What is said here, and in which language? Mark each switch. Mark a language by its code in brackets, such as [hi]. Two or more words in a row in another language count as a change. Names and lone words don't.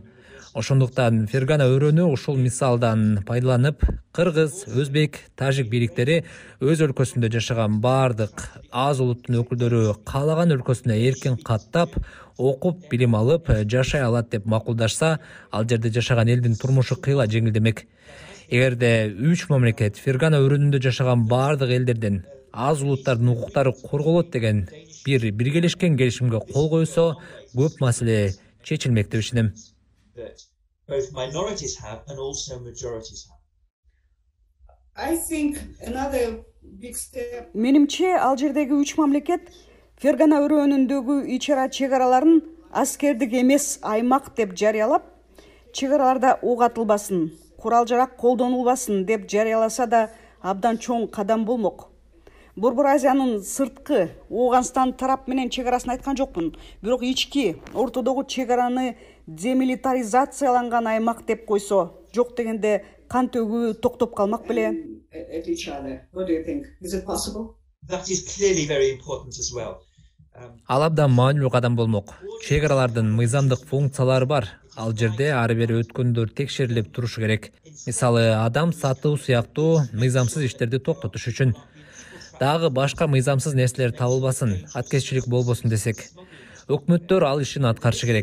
[ky] Ошондуктан Фергана өрөөнү ушул мисалдан пайдаланып, кыргыз, өзбек, тажик бийликтери өз өлкөсүндө жашаган бардык аз улуттун өкүлдөрү каалаган өлкөсүнө эркин каттап, окуп, билим алып, жашай алат деп макулдашса, ал жерде жашаган элдин турмушу кыйла жеңилдемек. Эгерде 3 мамлекет Фергана өрөөнүндө жашаган бардык элдердин аз улуттардын укуктары корголот деген бир биргелешкен келишимге кол койсо, көп маселе чечилмек деп ишенем. [en] that both minorities have and also majorities have. I think another big step. [ky] Менимче, ал жердеги 3 мамлекет Фергана өрөөнүндөгү ичара чек-араларын аскердик эмес аймак деп жарыялап, чек-араларда ок атылбасын, курал жарак колдонулбасын деп жарыяласа да абдан чоң кадам болмок. Борбор Азиянын сырткы Ооганстан тарап менен чегарасын айткан жокмун, бирок ички ортодогу чегараны демилитаризацияланган аймак деп койсо, жок дегенде кан төгүү токтоп калмак беле? [en] At each other. What do you think? Is it possible? That is clearly very important as well. [ky] Ал абдан маанилүү кадам болмок. Чегаралардын мыйзамдык функциялары бар. Ал жерде ары бери өткөндөр текшерилип турушу керек. Мисалы, адам сатуу сыяктуу мыйзамсыз иштерди токтотуш үчүн. Дагы башка мыйзамсыз нерселер табылбасын, аткезчилик болбосун десек, өкмөттөр ал ишин аткарышы керек.